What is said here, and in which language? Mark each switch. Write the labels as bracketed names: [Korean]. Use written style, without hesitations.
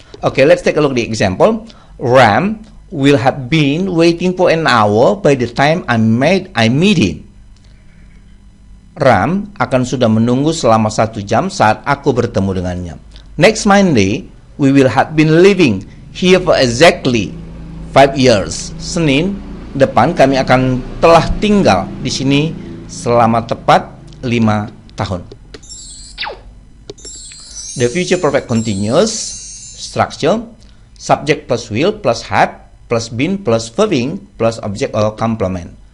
[English] Okay, let's take a look at the example. Ram will have been waiting for an hour by the time I meet him. [Indonesian] Ram akan sudah menunggu selama 1 jam saat aku bertemu dengannya. [English] Next Monday, we will have been living here for exactly 5 years. [Indonesian] Senin depan kami akan telah tinggal di sini selama tepat 5 tahun. [English] The future perfect continuous structure, subject plus will plus had plus been plus verbing plus object or complement.